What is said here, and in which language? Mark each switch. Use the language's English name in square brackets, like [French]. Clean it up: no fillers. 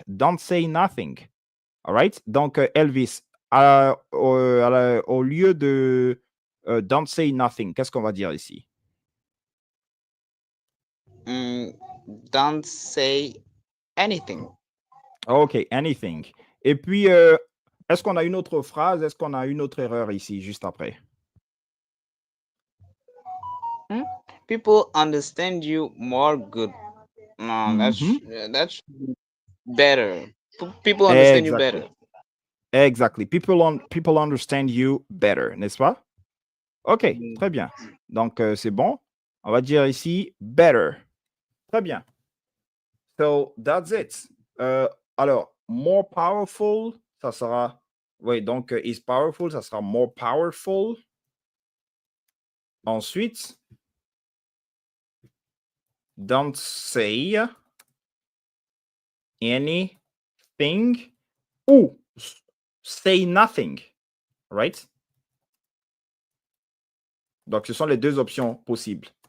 [English] Don't say nothing. All right? [French] Donc, Elvis, au lieu de [English] don't say nothing, [French] qu'est-ce qu'on va dire ici? [English] Don't say anything. OK, anything. [French] Et puis, est-ce qu'on a une autre phrase? Est-ce qu'on a une autre erreur ici, juste après? [English] People understand you more good. No, that's better. People understand you better. Exactly. People understand you better, [French] n'est-ce pas? OK, très bien. Donc, c'est bon. On va dire ici better. Très bien. [English] So, that's it. [French] Alors, more powerful, ça sera... Oui, donc, is powerful, ça sera more powerful. Ensuite, [English] don't say anything [French] ou [English] say nothing, [French] right? Donc, ce sont les deux options possibles.